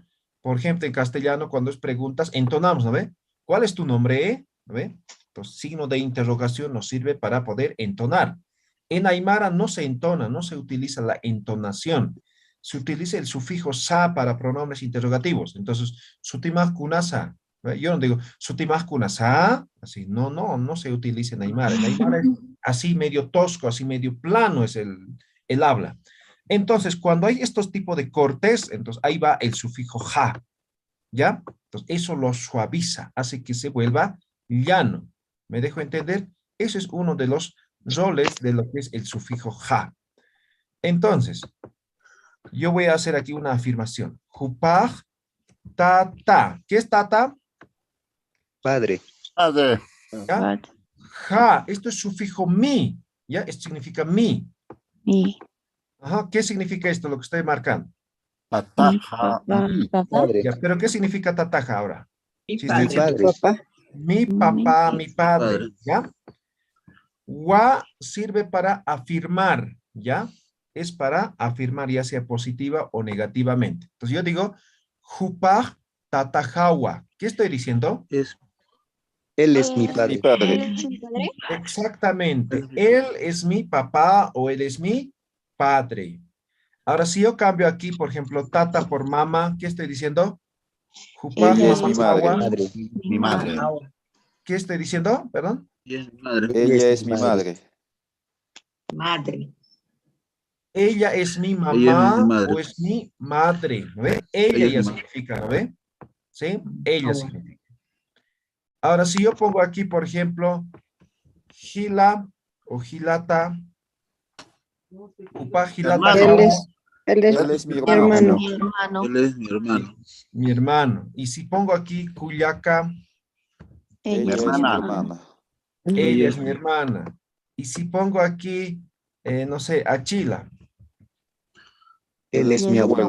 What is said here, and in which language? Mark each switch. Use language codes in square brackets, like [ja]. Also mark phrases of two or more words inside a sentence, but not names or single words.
[es] Por ejemplo, en castellano, cuando es preguntas, entonamos, ¿no ve? ¿Cuál es tu nombre? ¿No ve? Entonces, signo de interrogación nos sirve para poder entonar. En Aymara no se entona, no se utiliza la entonación. Se utiliza el sufijo sa para pronombres interrogativos. Entonces, [ay] sutimaj kunasa. [es] ¿Ve? Yo no digo [ay] sutimaj kunasa, [es] así, no se utiliza en Aymara. En Aymara es así medio tosco, así medio plano es el habla. Entonces, cuando hay estos tipos de cortes, entonces ahí va el sufijo ja, ¿ya? Entonces, eso lo suaviza, hace que se vuelva llano. ¿Me dejo entender? Ese es uno de los roles de lo que es el sufijo ja. Entonces, yo voy a hacer aquí una afirmación. [ay] Jupaj tata. [es] ¿Qué es tata? Padre. ¿Ya? Ja, esto es sufijo mi, ¿ya? Esto significa mi. Mi, Ajá, ¿qué significa esto, lo que estoy marcando? mi papá. Padre. Ya, pero ¿qué significa tataja ahora? Mi Si padre. estoy diciendo Padre. mi papá, mi padre, Padre. ¿ya? Wa sirve para afirmar, ¿ya? Es para afirmar ya sea positiva o negativamente. Entonces yo digo, [ay] jupaj tatajawa. [es] ¿Qué estoy diciendo? Él es mi padre. Exactamente. Él es mi papá o él es mi padre. Ahora, si yo cambio aquí, por ejemplo, tata por mamá, ¿qué estoy diciendo? Jupaj Ella es mi mamajawa. madre. Mi madre. ¿Qué estoy diciendo? Perdón. Y es mi madre. Ella es mi madre. Madre. Ella es mi Ella es mamá mi madre. o es mi madre, ¿no ve? Ella Ella es ya mi madre. significa, ¿no ve? ¿Sí? Ella significa. Ahora, si yo pongo aquí, por ejemplo, gila o gilata, [ay] upa gilata, [es] Hermano. Él es Él es mi mi hermano. hermano. Él es mi hermano. mi hermano. Y si pongo aquí cuyaca, Ella es mi hermana. ella es mi hermana. Y si pongo aquí, no sé, achila, Él es mi abuelo.